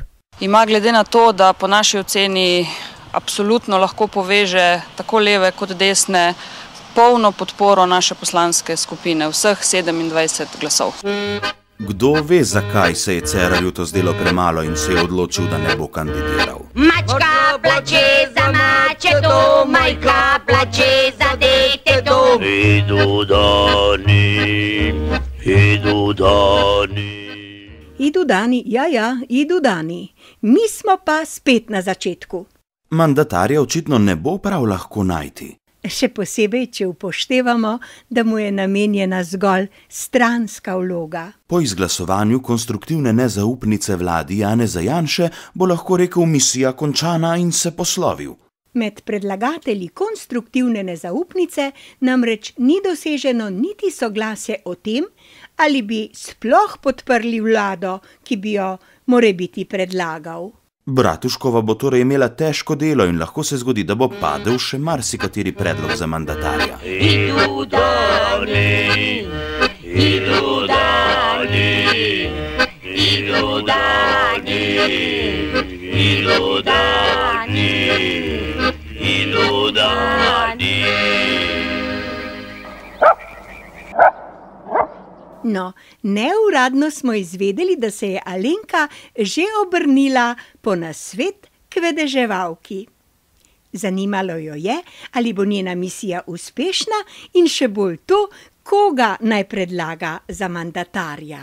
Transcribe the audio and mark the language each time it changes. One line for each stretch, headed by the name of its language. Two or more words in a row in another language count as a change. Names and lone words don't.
Slovenian: Ima glede na to, da po naši oceni absolutno lahko poveže tako leve kot desne, polno podporo naše poslanske skupine, vseh 27 glasov. Kdo ve, zakaj se je Cerarju to zdelo premalo in se je odločil, da ne bo kandidiral.
Macedonian: Mačka plače za mačeto, majka plače za deteto.
Serbian: Idu dani, idu dani. Idu dani, ja, idu dani.
Slovenian: Mi smo pa spet na začetku. Mandatarja očitno ne bo prav lahko najti. Še posebej, če upoštevamo, da mu je namenjena zgolj stranska vloga. Po izglasovanju konstruktivne nezaupnice vladi Janeza Janše bo lahko rekel misija končana in se poslovil. Med predlagatelji konstruktivne nezaupnice namreč ni doseženo niti soglasje o tem, ali bi sploh podprli vlado, ki bi jo morebiti predlagal. Bratuškova bo torej imela težko delo in lahko se zgodi, da bo padel še marsikateri predlog za mandatarja.
Serbian: Idu dani, idu dani, idu dani, idu dani, idu dani.
Slovenian: No, neuradno smo izvedeli, da se je Alenka že obrnila po nasvet k vedeževalki. Zanimalo jo je, ali bo njena misija uspešna in še bolj to, koga naj predlaga za mandatarja.